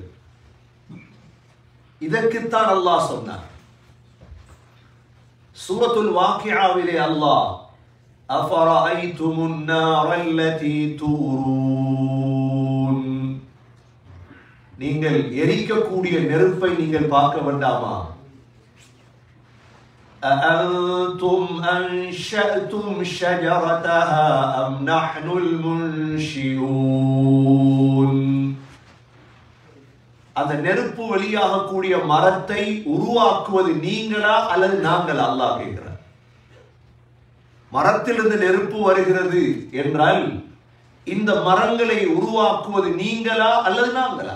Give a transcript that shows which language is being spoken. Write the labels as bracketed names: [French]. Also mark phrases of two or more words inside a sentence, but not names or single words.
[Tamil] இதற்குத்தான் அல்லாஹ் சொன்னார். சூரத்துல் வாக்கியாவிலே அல்லாஹ் [Arabic] أفرأيتم النار التي تورون, [Tamil] நீங்கள் எரிக்கக்கூடிய நெருப்பை நீங்கள் பார்க்க வேண்டாமா? [Arabic] أأنتم أنشأتم شجرتها أم نحن المنشئون. [Tamil] அந்த நெருப்பு வெளியாகக்கூடிய மரத்தை உருவாக்குவது நீங்களா அல்லது நாங்களா? அல்லாஹ் கேட்கிறார். மரத்திலிருந்து நெருப்பு வருகிறது என்றால் இந்த மரங்களை உருவாக்குவது நீங்களா அல்லது நாங்களா?